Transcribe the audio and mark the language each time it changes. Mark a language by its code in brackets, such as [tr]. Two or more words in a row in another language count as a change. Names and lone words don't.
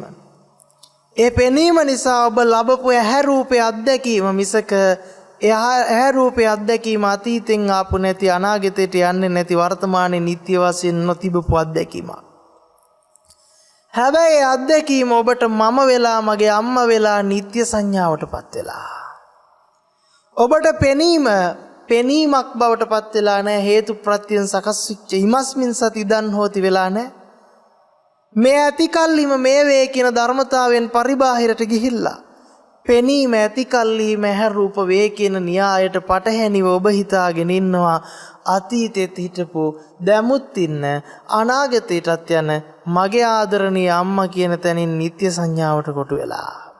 [si] ඒ පෙනීම නිසා ඔබ ලබපු ඇහැ රූපේ අත්දැකීම මිසක ඇහැ රූපේ අත්දැකීම අතීතෙන් ආපු නැති, අනාගතයට යන්නේ නැති, වර්තමානයේ නිට්ටය වශයෙන් නොතිබපු අත්දැකීමක්. හැබැයි අත්දැකීම ඔබට මම වෙලා, මගේ අම්මා වෙලා නිට්ටය සංඥාවටපත් වෙලා. ඔබට පෙනීමක් බවටපත් වෙලා නැහැ. හේතු ප්‍රත්‍යයෙන් සකස් වෙච්ච [pi] ඉමස්මින් සති ඉදන් හෝති [si] වෙලා නැහැ. මේ ඇති කල්ලිම මේ වේ කියන ධර්මතාවයෙන් පරිබාහිරට ගිහිල්ලා පෙනීම ඇති කල්ලිම ඇහැ රූප වේ කියන න්‍යායට පටහැනිව ඔබ හිතාගෙන ඉන්නවා අතීතෙත් හිටපු, දැමුත් ඉන්න, අනාගතයටත් යන මගේ ආදරණීය අම්මා කියන තැනින් නිත්‍ය සංඥාවට කොටු වෙලා.